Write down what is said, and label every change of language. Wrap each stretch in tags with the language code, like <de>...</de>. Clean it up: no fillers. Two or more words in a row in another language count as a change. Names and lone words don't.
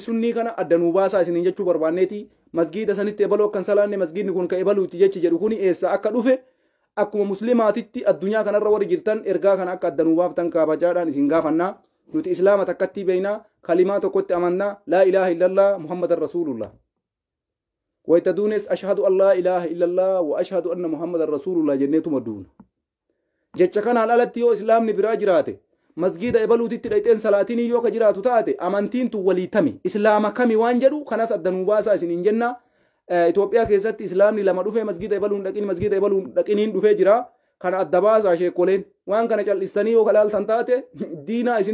<om>sunnii kana addanuu baasaa isiniin jechuu barbaanneeti masgiida sanitti ebaluu akkan salaanne masgiidni kun ka ebaluuti jechi jedhu kuni eessa akka dhufe akkuma muslimaatitti addunyaa kanarra warri jirtan ergaa kana akka addanuu baaftan kaabajaadhaan isin gaafannaa nuti islaama takkatti beeynaa kalimaa tokkotti amannaa</om> <ar>لا إله إلا الله محمد رسول الله</ar> <om>waytaduunes</om> <ar>أشهد أن لا إله إلا الله وأشهد أن محمدا رسول الله</ar> <om>jenneetuma duuna jecha kanaan alatti yoo islaamni biraa jiraate masgiida ebaluutitti dhayxeen salaatiin yoo ka jiraatu taate amantiin tu walii tami islaama kami waan jedhu kanas addanuu baasaa isiniin jenna Itoophiyaa keessatti islaamni lama dhufee masgiida ebaluun dhaqin masgiida ebaluun dhaqiniin dhufee jira kana adda baasaa sheekoleen waan kana cal'istanii yoo kalaaltan taate diinaa isin</om>